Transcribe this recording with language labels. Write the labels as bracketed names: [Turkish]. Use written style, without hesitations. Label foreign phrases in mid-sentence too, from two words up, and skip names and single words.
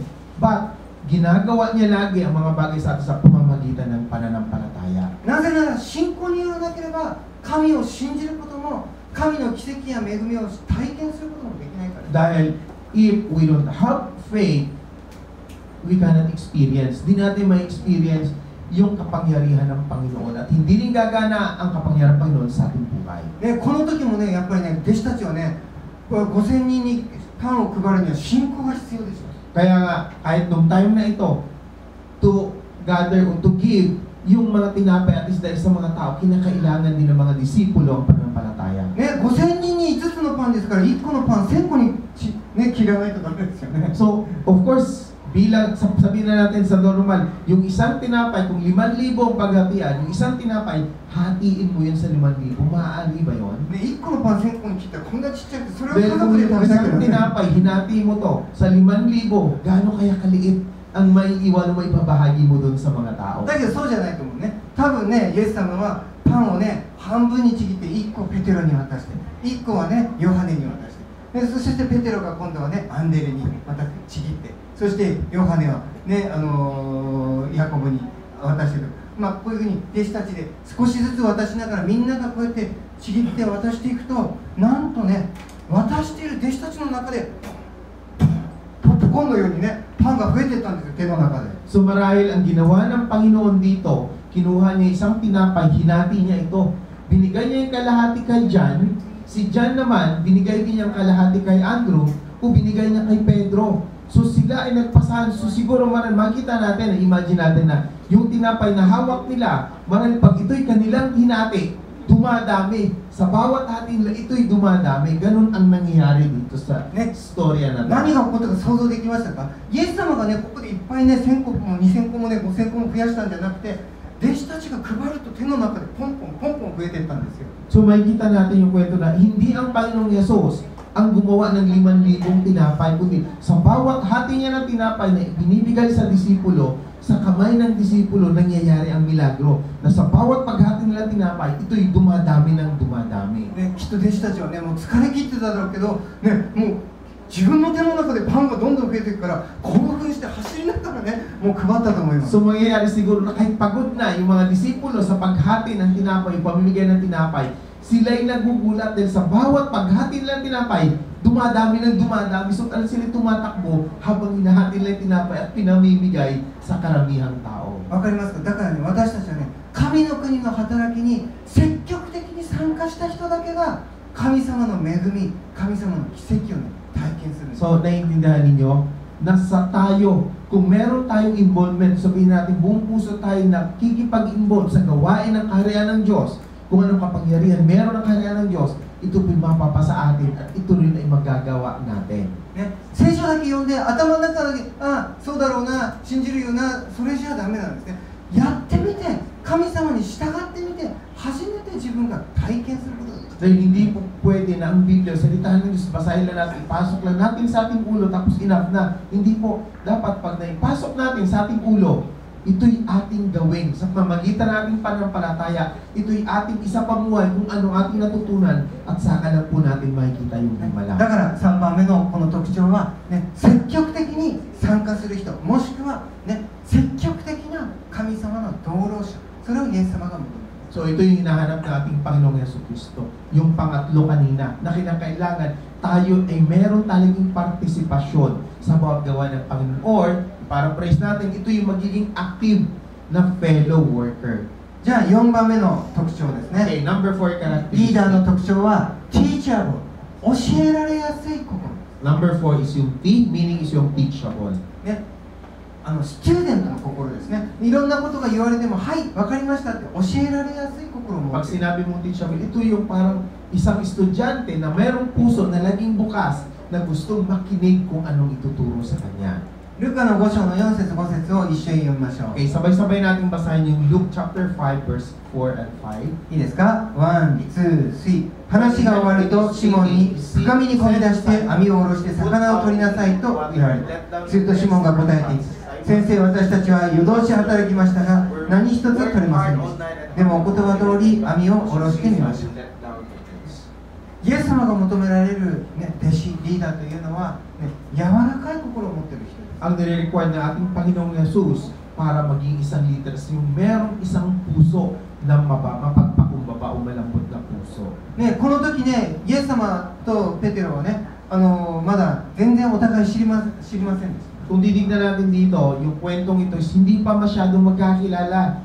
[Filipino] But, ginagawa niya lagi ang mga bagay sa atin sa pamamagitan ng pananampalataya. [Japanese] なぜなら信仰によらなければ、神を信じることも、神の奇跡や恵みを体験することもできないから。 [Filipino] Dahil, [English] if we don't have faith, we cannot experience. [Filipino] Di natin ma-experience yung kapangyarihan ng Panginoon at hindi rin gagana ang kapangyarihan ng Panginoon sa ating buhay. [Japanese] ね、この時もね、やっぱりね、弟子たちはね、5000人にパンを配るには信仰が必要でしょ。 [Filipino] Kaya nga, kahit nung time na ito, [English] to gather [Filipino] o [English] to give [Filipino] yung mga tinapay at isda sa mga tao, kinakailangan din ng mga disipulo ang pananampalataya. [Japanese] ね、5000人に5つのパンですから、1個のパン1000個にね、切らないとダメですよね。 [English] So, of course, [Filipino] bilang sabihin na natin sa normal, yung isang tinapay, kung 5,000 ang paghatian, yung isang tinapay, hatiin mo yun sa 5,000. Maaari ba yun? [Japanese] ね、1個のパン1000個に切ったらこんなちっちゃくて、それを [Filipino] Dahil [Japanese] 家 [Filipino] kung [Japanese] 族で [Filipino] yung [Japanese] 食べなきゃ [Filipino] isang [Japanese] ダメ。 [Filipino] tinapay, hinati mo to sa 5,000, gaano kaya kaliit ang maiiwan o maibabahagi mo doon sa mga tao? [Japanese] だけどそうじゃないと思うね。多分ね、イエス様はパンをね、半分にちぎって1個ペテロに渡して、1個はね、ヨハネに渡して、でそしてペテロが今度はね、アンデレにまたちぎって、そしてヨハネはね、ヤコブに渡してる。まあこういうふうに弟子たちで少しずつ渡しながら、みんながこうやってちぎって渡していくと、なんとね、渡している弟子たちの中でポップコーンのようにね、パンが増えていったんですよ、手の中で。 [Filipino] So marahil ang ginawa ng Panginoon dito, kinuha niya isang tinapay, hinati niya ito, binigay niya yung kalahati kay John, si John naman, binigay din niya yung kalahati kay Andrew, o binigay niya kay Pedro. So sila ay nagpasahan, so siguro marahil makita natin, imagine natin na yung tinapay na hawak nila, marahil pag ito'y kanilang hinati, dumadami. Sa bawat hati nila, ito'y dumadami. Ganun ang nangyayari dito sa storya na [Japanese] 何が起こったか想像できましたか？イエス様がね、ここでいっぱいね、1000個も2000個もね、5000個も増やしたんじゃなくて、弟子たちが配ると手の中でポンポンポンポン増えていったんですよ。 [Filipino] So makikita natin yung kwento na hindi ang Panginoong Yesus ang gumawa ng 5,000 tinapay, kundi sa bawat hati niya ng tinapay na binibigay sa disipulo, sa kamay ng disipulo nangyayari ang milagro. Na sa bawat paghati nila tinapay, ito'y dumadami ng dumadami. [Japanese] ね、きっと弟子たちはね、もう疲れ切ってただろうけど、ね、もう自分の手の中でパンがどんどん増えていくから、興奮して走りながらね、もう配ったと思います。 [Filipino] So mangyayari siguro na kahit pagod na yung mga disipulo sa paghati ng tinapay, yung pamimigay ng tinapay, sila'y nagugulat dahil sa bawat paghati nila ng tinapay, dumadami ng dumadami. So sila tumatakbo habang hinahati nila yung tinapay at pinamimigay sa karamihang tao. [Japanese] わかりますか？だからね、私たちはね、神の国の働きに積極的に参加した人だけが神様の恵み、神様の奇跡をね、体験するんです。 [Filipino] So naiintindihan ninyo, nasa tayo, kung meron tayong involvement, sabihin natin buong puso tayo na kikipag-involve sa gawain ng kaharian ng Diyos, kung anong kapangyarihan meron ng kaharian ng Diyos, ito po'y mapapasa atin at ito rin ay magagawa natin. [Japanese] ね、 聖書だけ読んで頭の中だけそうだろうな、信じるよな、それじゃダメなんですね。やってみて、神様に従ってみて、初めて自分が体験することができる。 [Filipino] Dahil hindi po pwede na ang Biblia, salitahan ng Diyos, basahin lang natin, ipasok lang natin sa ating ulo, tapos enough na. Hindi po, dapat pag naipasok natin sa ating ulo, ito'y ating gawin. Sa pamamagitan ng ating pananampalataya, ito'y ating isa pamuhay kung ano ating natutunan, at saka lang po natin makikita yung himala. [Japanese] だから3番目のこの特徴は、ね、積極的に参加する人、もしくは、ね、積極的な神様の同労者、それをイエス様が求める。 [Filipino] So ito yung hinahanap ng ating Panginoong Jesucristo. Yung pangatlo kanina, na kinakailangan tayo ay meron talagang partisipasyon sa bawat gawa ng Panginoon. Or, para praise natin, ito yung magiging active na [English] fellow worker. [Japanese] じゃあ4番目の特徴ですね。 [English] Okay, number 4 [Japanese] リー [English] characteristic. [Japanese] ダーの特徴は teachable、教えられやすい心。 [English] Number 4 is yung T, meaning is yung teachable. [Japanese] ね、スチューデントの心ですね。いろんなことが言われても、はい、わかりましたって教えられやすい心を持 [Filipino] Pag [Japanese] っている。 [Filipino] sinabi mong teachable, ito yung parang isang estudyante na merong puso na laging bukas na gustong makinig kung anong ituturo sa kanya. [Japanese] ルカの5章の4節5節を一緒に読みましょう。 [Filipino] Okay, sabay-sabay natin basahin yung [English] Luke chapter 5 verse 4 and 5. [Japanese] いいですか？ 1、2、3。話が終わるとシモンに深みにこぎ出して網を下ろして魚を取りなさいと言われた。するとシモンが答えている。先生、私たちは夜通し働きましたが何一つ取れませんでした。でもお言葉通り網を下ろしてみましょう。イエス様が求められる、ね、弟子、リーダーというのは、ね、柔らかい心を持っている人です。 [Filipino] Ang nire-require ng ating Panginoong Jesus para maging isang leader is yung merong isang puso na mapagpakumbaba o malambot na puso. [Japanese] ね、この時ね、イエス様とペテロはね、まだ全然お互い知りませんでした。 [Filipino] Kung titignan natin dito, yung kwentong ito is hindi pa masyadong magkakilala.